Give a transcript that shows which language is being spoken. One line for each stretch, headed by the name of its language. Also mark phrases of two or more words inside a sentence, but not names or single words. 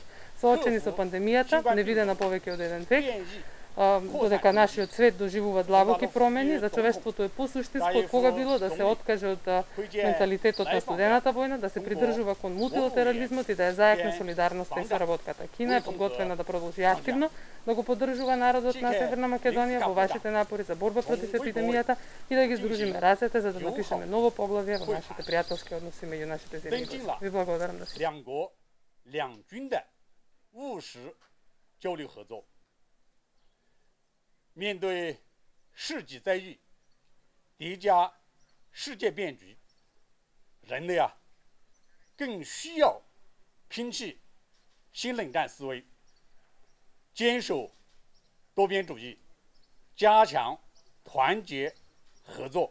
Macedonian: Соочени со пандемијата, невидена повеќе од еден век, додека нашиот свет доживува длабоки промени, за човештвото е посуштинско од кога било да се откаже од менталитетот на студената војна, да се придржува кон мултилатерализмот и да ја зајакне солидарноста и соработката. Кина е подготвена да продолжи активно да го поддржува народот на Северна Македонија во вашите напори за борба против епидемијата и да ги здружиме рацете за да напишеме ново поглавје во нашите пријателски односи меѓу нашите земји. Ви благодарам да се.
Chinese: 务实交流合作。面对世纪灾遇叠加世界变局，人类更需要摒弃新冷战思维，坚守多边主义，加强团结合作。